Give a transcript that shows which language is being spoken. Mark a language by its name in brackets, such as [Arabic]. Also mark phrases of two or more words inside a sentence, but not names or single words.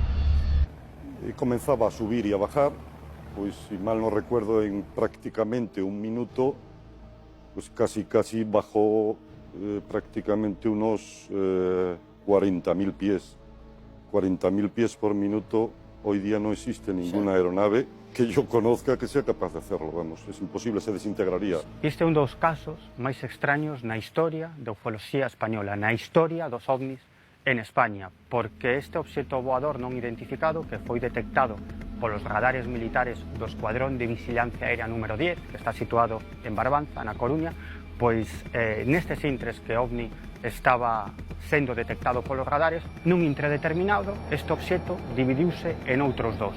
[Spanish] Y comenzaba a subir y a bajar, pues si mal no recuerdo, en prácticamente un minuto, pues casi bajó prácticamente unos 40.000 pies. 40.000 pies por minuto, hoy día no existe ninguna aeronave que yo conozca que sea capaz de hacerlo, vamos, es imposible, se desintegraría. [Galician] Este é un dos casos máis extraños na historia da ufoloxía española, na historia dos ovnis en España, porque este obxecto voador non identificado, que foi detectado polos radares militares do Escuadrón de Vigilancia Aérea número 10, que está situado en Barbanza, na Coruña, pois nestes intres que OVNI estaba sendo detectado polos radares, nun intre determinado, este obxecto dividiuse en outros dos.